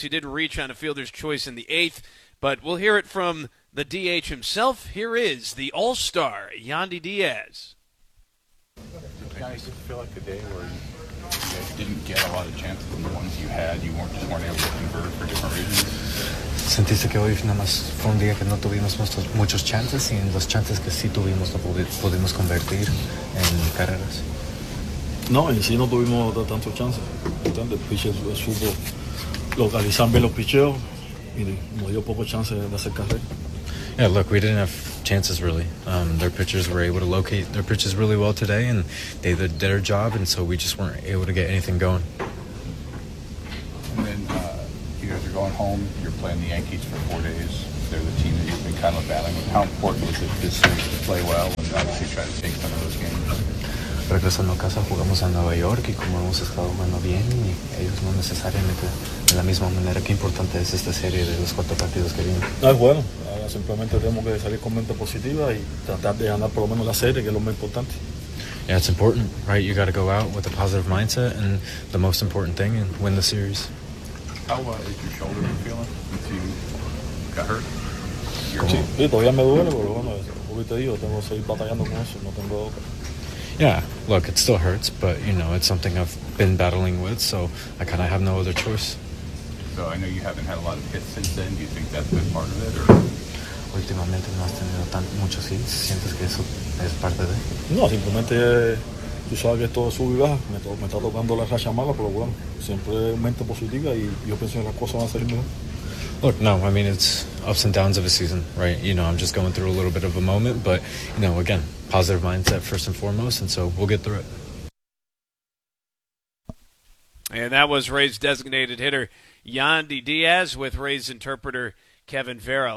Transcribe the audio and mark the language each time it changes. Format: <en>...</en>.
<en>He did reach on a fielder's choice in the eighth, but we'll hear it from the DH himself. Here is the all-star, Yandy Diaz. Guys, did you feel like a day where you guys didn't get a lot of chances and the ones you had, you just weren't able to convert for different reasons?</en> <es>Sentiste que hoy nada más fue un día que no tuvimos muchos chances y en los chances que sí tuvimos no pudimos convertir en carreras. No, en sí no tuvimos tantos chances. Entonces, el pitcher supo localizar bien los picheos y nos dio poco chance de hacer carrera.</es> <en>Yeah, look, we didn't have chances really. Their pitchers were able to locate their pitches really well today, and they did their job, and so we just weren't able to get anything going. And then you guys are going home. You're playing the Yankees for 4 days. They're the team that you've been kind of battling with. How important is it this week to play well and obviously try to take some of those games?</en> <es>Regresando a casa, jugamos a Nueva York y como hemos estado jugando bien, y ellos no necesariamente de la misma manera. ¿Qué importante es esta serie de los cuatro partidos que vienen? No, es bueno. Ahora simplemente tenemos que salir con mente positiva y tratar de ganar por lo menos la serie, que es lo más importante.</es> <en>Yeah, it's important, right? You got to go out with a positive mindset and the most important thing, and win the series. How is your shoulder feeling? You got hurt?</en> <es>Sí, todavía me duele, pero bueno, como te digo, tengo que seguir batallando con eso, no tengo otra.</es> <en>Yeah, look, it still hurts, but, you know, it's something I've been battling with, so I kind of have no other choice. So I know you haven't had a lot of hits since then. Do you think that's been part of it? Or?</en> <es>Últimamente no has tenido muchos hits. ¿Sientes que eso es parte de...? No, simplemente tú sabes que todo sube y baja. Me está tocando la racha mala, pero bueno, siempre mente positiva y yo pienso que las cosas van a salir mejor.</es> <en>Look, no, I mean, it's ups and downs of a season, right? You know, I'm just going through a little bit of a moment, but, you know, again, positive mindset first and foremost, and so we'll get through it. And that was Rays designated hitter Yandy Diaz with Rays interpreter Kevin Vera.</en>